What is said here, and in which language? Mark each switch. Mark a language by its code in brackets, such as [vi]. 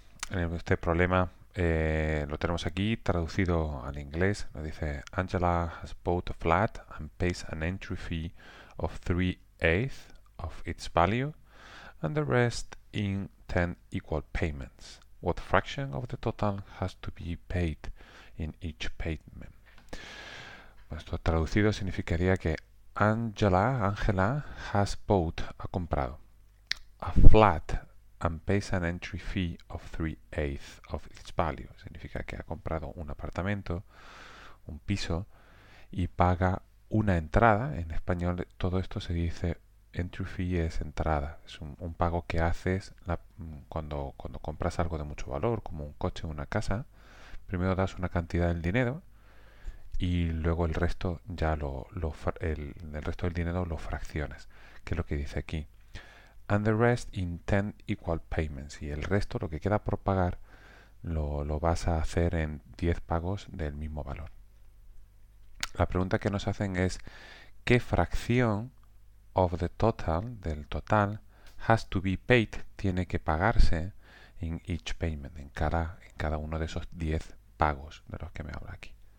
[es] En este problema lo tenemos aquí traducido al inglés. Nos dice [en] Angela has bought a flat and pays an entry fee of 3/8 of its value and the rest in 10 equal payments. What fraction of the total has to be paid in each payment? [es] Bueno, esto traducido significaría que [en] Angela has bought, [es] ha comprado [en] a flat and pays an entry fee of 3/8 of its value. [es] Significa que ha comprado un apartamento, un piso, y paga una entrada. En español todo esto se dice entry fee es entrada. Es un pago que haces cuando compras algo de mucho valor, como un coche o una casa. Primero das una cantidad del dinero y luego el resto el resto del dinero lo fraccionas, que es lo que dice aquí. [en] And the rest in 10 equal payments. [es] Y el resto, lo que queda por pagar, lo vas a hacer en 10 pagos del mismo valor. La pregunta que nos hacen es ¿qué fracción [en] of the total, [es] del total, [en] has to be paid, [es] tiene que pagarse [en] in each payment, [es] en cada uno de esos 10 pagos de los que me habla aquí?